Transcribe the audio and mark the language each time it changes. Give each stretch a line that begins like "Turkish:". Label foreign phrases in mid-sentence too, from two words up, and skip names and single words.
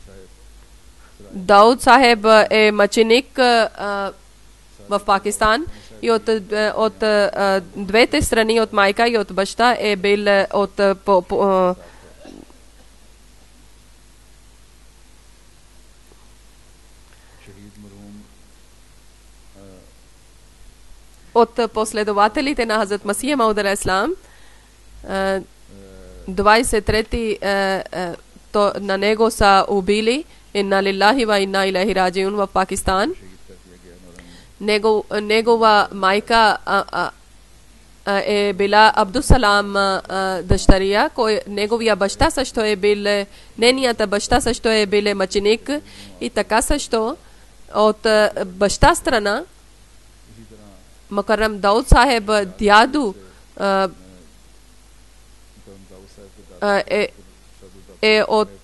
Bulgarian: Дауд Сахиб е мъченик в Пакистан и от двете страни, от майка и от баща, е бил от последователите на Хазрат Масия Мауд
Arabic: عليه السلام.
Bulgarian: 23 на него са убили.
Arabic: إنا لله وإنا إليه راجعون в Пакистан.
Bulgarian: Негова майка е била Абдусалам дъщеря, неговия баща също е бил, нейният баща също е бил мъченик, и така също от баща страна Мукаррам Дауд Сахиб дядо е от.